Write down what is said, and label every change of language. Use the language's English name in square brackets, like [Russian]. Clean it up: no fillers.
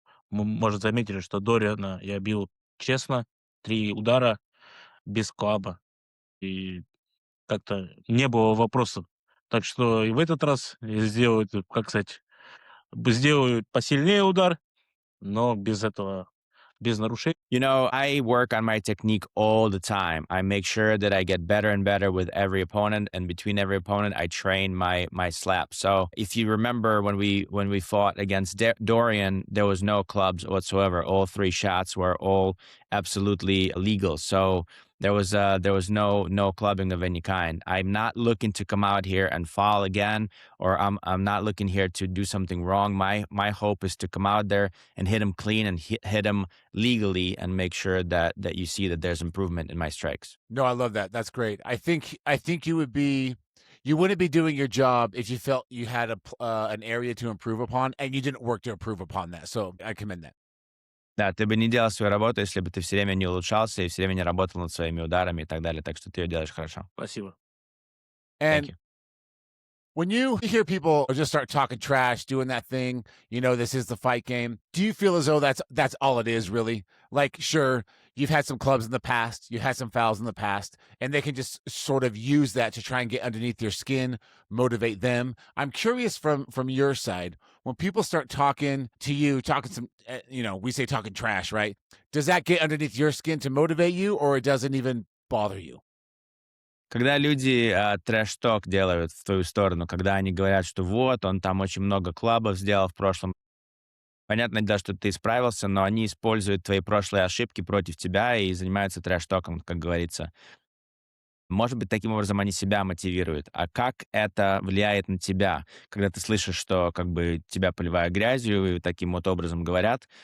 [Russian] Может, заметили, что Дориана я бил честно, 3 удара без клаба, и как-то не было вопросов. Так что и в этот раз я сделаю, как сказать, сделаю посильнее удар, но без этого, без нарушений. [English] You know, I work on my technique all the time. I make sure that I get better and better with every opponent, and between every opponent, I train my slap. So, if you remember when we fought against Dorian, there was no clubs whatsoever. All three shots were all absolutely legal. So there was no clubbing of any kind. I'm not looking to come out here and fall again, or I'm not looking here to do something wrong. My hope is to come out there and hit him clean and hit him legally and make sure that you see that there's improvement in my strikes. No, I love that. That's great. I think you wouldn't be doing your job if you felt you had an area to improve upon and you didn't work to improve upon that. So I commend that. [Russian] Да, ты бы не делал свою работу, если бы ты все время не улучшался и все время не работал над своими ударами и так далее. Так что ты ее делаешь хорошо. Спасибо. [English] Thank And you. when you hear people just start talking trash, doing that thing, this is the fight game. Do you feel as though that's all it is, really? Like, sure, you've had some clubs in the past, you had some fouls in the past, and they can just sort of use that to try and get underneath your skin, motivate them. I'm curious from your side, when people start talking to you, talking some, we say talking trash, right? Does that get underneath your skin to motivate you, or it doesn't even bother you? [Russian] Когда люди трэш-ток делают в твою сторону, когда они говорят, что вот, он там очень много клабов сделал в прошлом, понятное дело, что ты исправился, но они используют твои прошлые ошибки против тебя и занимаются трэш-током, как говорится. Может быть, таким образом они себя мотивируют. А как это влияет на тебя, когда ты слышишь, что как бы тебя поливают грязью и таким вот образом говорят?